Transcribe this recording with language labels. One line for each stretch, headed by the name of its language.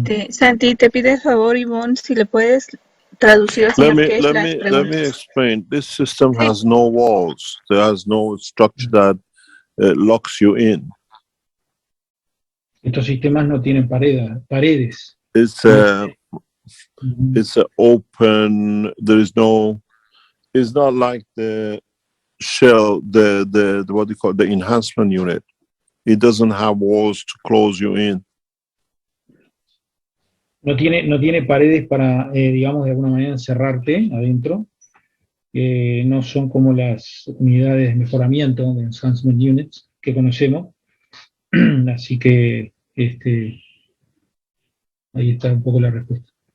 Spanish: Santi, te pide el favor, Ivonne, si le puedes traducir al señor Keshe las
English: Let me
Spanish: preguntas.
English: explain. This system has no walls. There has no structure that locks you in.
Spanish: Estos sistemas no tienen paredes.
English: It's a open. There is no. It's not like the shell, the what do you call it, the enhancement unit. It doesn't have walls to close you in.
Spanish: No tiene paredes para, digamos, de alguna manera encerrarte adentro. No son como las unidades de mejoramiento, de enhancement units, que conocemos. Así que ahí está un poco la respuesta.